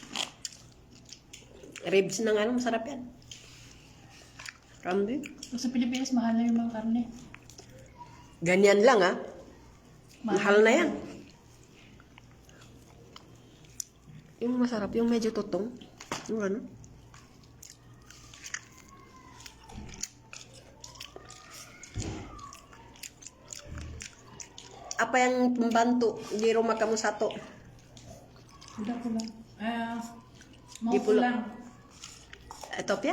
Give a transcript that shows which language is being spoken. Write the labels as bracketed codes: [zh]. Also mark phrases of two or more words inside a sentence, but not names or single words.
[tl] Ribs ng masarap yan. Kambing. Sa Pilipinas, mahal na yung mga karne. Ganyan lang Mahal na yan. Yung masarap, yung medyo tutong. Yung ano. [id] Apa yang membantu di rumah kamu satu? Udah pulang. Mau Di pulang. pulang. Ethiopia?